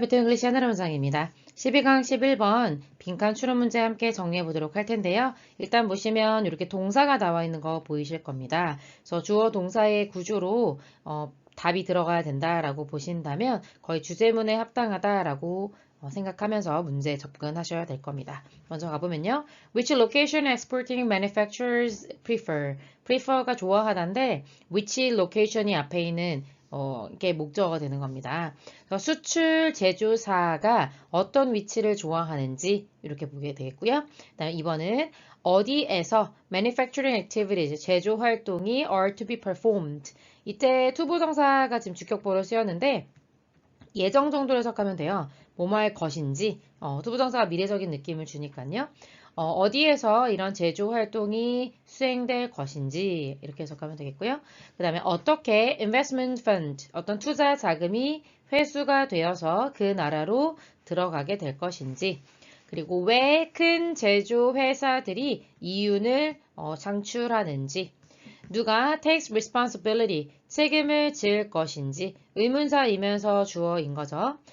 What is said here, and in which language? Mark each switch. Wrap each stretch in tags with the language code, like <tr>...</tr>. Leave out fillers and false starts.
<ko>비트 잉글리시 하나로 문장입니다. 12강 11번 빈칸 추론 문제 함께 정리해 보도록 할 텐데요. 일단 보시면 이렇게 동사가 나와 있는 거 보이실 겁니다. 그래서 주어 동사의 구조로 답이 들어가야 된다라고 보신다면 거의 주제문에 합당하다라고 생각하면서 문제에 접근하셔야 될 겁니다. 먼저 가보면요.</ko> <en>Which location exporting manufacturers prefer?</en> <ko>prefer가 좋아하다인데 which location이 앞에 있는 이게 목적어가 되는 겁니다. 수출 제조사가 어떤 위치를 좋아하는지 이렇게 보게 되겠고요. 그다음에 2번은 어디에서</ko> <en>manufacturing activities,</en> <ko>제조 활동이</ko> <en>are to be performed.</en> <ko>이때 투부정사가 지금 주격보로 쓰였는데 예정 정도로 해석하면 돼요. 뭐뭐 할 것인지 투부정사가 미래적인 느낌을 주니까요. 어디에서 이런 제조 활동이 수행될 것인지 이렇게 해석하면 되겠고요. 그 다음에 어떻게</ko> <en>investment fund,</en> <ko>어떤 투자 자금이 회수가 되어서 그 나라로 들어가게 될 것인지, 그리고 왜 큰 제조 회사들이 이윤을 창출하는지, 누가</ko> <en>takes responsibility,</en> <ko>책임을 질 것인지 의문사이면서 주어인 거죠.</ko>